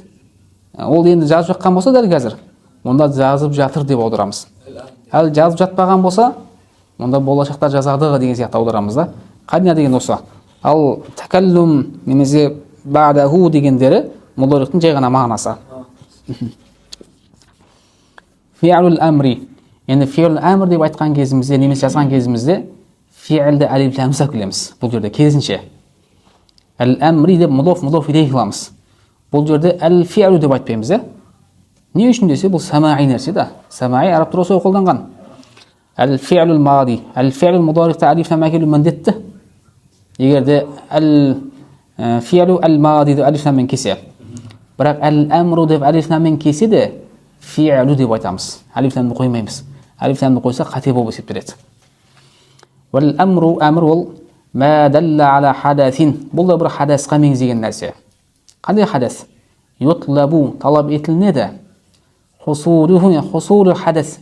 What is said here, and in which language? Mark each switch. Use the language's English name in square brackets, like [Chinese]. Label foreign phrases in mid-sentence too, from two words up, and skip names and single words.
[Kazakh] Ол енді жазып жатқан болса дәл қазір. Онда жазып жатыр деп аударамыз. Әлі жазып жатпаған болса, онда болашақта жазады деген сияқты аударамыз да. Қарина деген осы. Ал такаллум немесе ба'даху дегендері мудари'тің жай ғана мағынасы. [Arabic] فعل الأمر. [Kazakh] Енді [Arabic] فعل الأمر [Kazakh] деп айтқан кезімізде, немесе жазған кезімізде фи'лді алиф ләмсіз қыламыз. Бұл жерде керісінше. Әл-амри деп [Arabic] مضاف إليه [Kazakh] қыламыз. Бұл жерде әл-фи'лу деп айтпаймыз, е? Не үшін десе, бұл самаи нәрсе да. Самаи араб тұрысы қолданған. [Arabic] الفعل الماضي. الفعل المضارع [Kazakh] алиф ләм әкелу міндетті. Егер де [Arabic] الفعل الماضي [Kazakh] деп алиф ләммен кесе. Бірақ әл-амру деп алиф ләммен кесе де фи'лу деп айтамыз. Алиф ләмді қоймаймыз. Алиф ләмді қойса қате болып есептеледі. Вәл-амру, әмір ол [Arabic] ما دل على حدث. [Kazakh] Бұл да бір хадасқа меңзеген нәрсе. Қандай хадас? Ютлабу, талап етілінеді. [Arabic] حصول حدث.